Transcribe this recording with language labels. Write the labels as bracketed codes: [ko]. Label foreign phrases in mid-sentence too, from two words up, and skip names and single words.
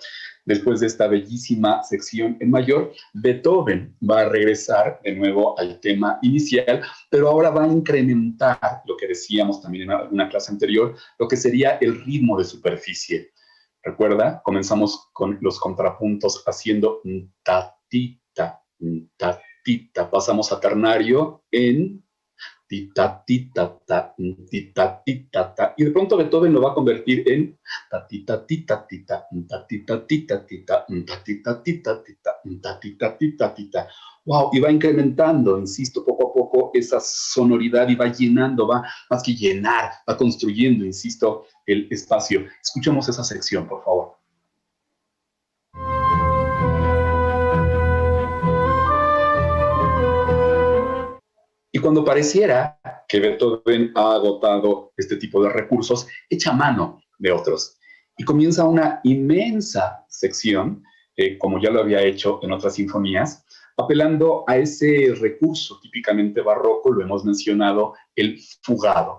[es] Después de esta bellísima sección en mayor, Beethoven va a regresar de nuevo al tema inicial, pero ahora va a incrementar lo que decíamos también en una clase anterior, lo que sería el ritmo de superficie. Recuerda, comenzamos con los contrapuntos haciendo ta, ti, ta, tita, pasamos a ternario en tita, tita, ta, tita, tita, ta, y de pronto Beethoven lo va a convertir en ta, tita, tita, tita, ta, tita, tita, tita, ta, tita, tita, tita, ta, tita, tita, tita. Wow, y va incrementando, insisto, poco a poco esa sonoridad y va llenando, va más que llenar, va construyendo, insisto, el espacio. Escuchemos esa sección, por favor. Y cuando pareciera que Beethoven ha agotado este tipo de recursos, echa mano de otros y comienza una inmensa sección, como ya lo había hecho en otras sinfonías, apelando a ese recurso típicamente barroco, lo hemos mencionado, el fugado.